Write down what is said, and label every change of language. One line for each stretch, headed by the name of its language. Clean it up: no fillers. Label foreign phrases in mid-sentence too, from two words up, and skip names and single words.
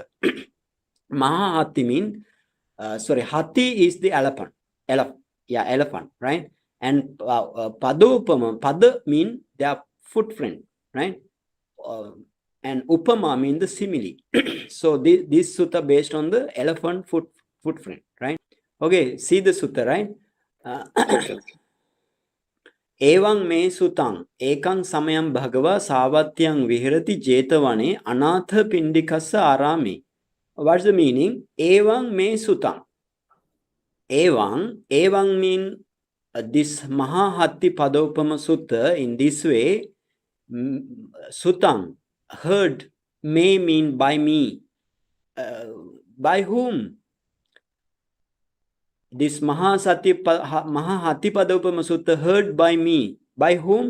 English: Maha hatti means, hatti is the elephant, right? And padopama, pada mean their footprint, right? And upama mean the simile. So this sutta based on the elephant footprint, right? Okay, see the sutta, right?
Pali: Evaṃ me sutaṃ ekaṃ samayam bhagava savatyaṃ vihirati jetavane anatha pindikassa arame.
English: What's the meaning?
Pali: Evaṃ me sutaṃ.
English: Evaṃ mean this Maha hatthipadopama Sutta in this way. Sutaṃ, heard, may mean by me. By whom? This Maha hatthipadopama Sutta heard by me. By whom?